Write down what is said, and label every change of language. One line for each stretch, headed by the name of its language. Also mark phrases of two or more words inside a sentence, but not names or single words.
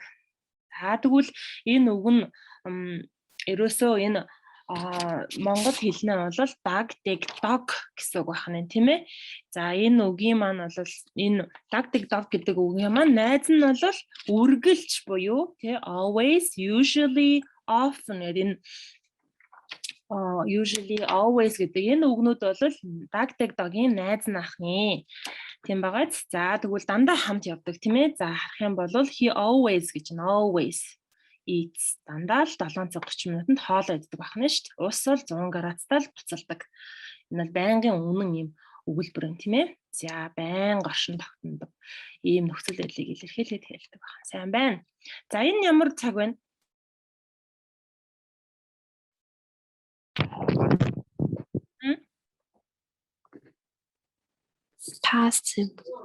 Mongolian: За тэгвэл энэ үг нь ерөөсөө энэ монгол хэлнээ бол даг, дэг, дог гэсэн үг байна тийм ээ. За энэ үгийн маань бол энэ даг, дэг, dog гэдэг үгийн маань найз нь бол үргэлж буюу тий
English: always, usually, often
Mongolian: гэдэг энэ
English: usually, always
Mongolian: гэдэг энэ үгнүүд бол даг, дэг, dog-ийн найз нахны тийм багаз. За тэгвэл дандаа хамт явдаг тийм ээ. За харах юм бол
English: he always
Mongolian: гэж нь
English: always eats.
Mongolian: Дандаа л 7 цаг 30 минутанд хоолоо иддэг байна шүү дээ. Ус бол 100 градустай л буцалдаг. Энэ бол байнгын үнэн юм өгүүлбэр юм тийм ээ. За байнга оршин тогтнодог ийм нөхцөл байдлыг илэрхийлээд хэлдэг байна. Сайн байна. За энэ ямар цаг вэ?
English: Past simple.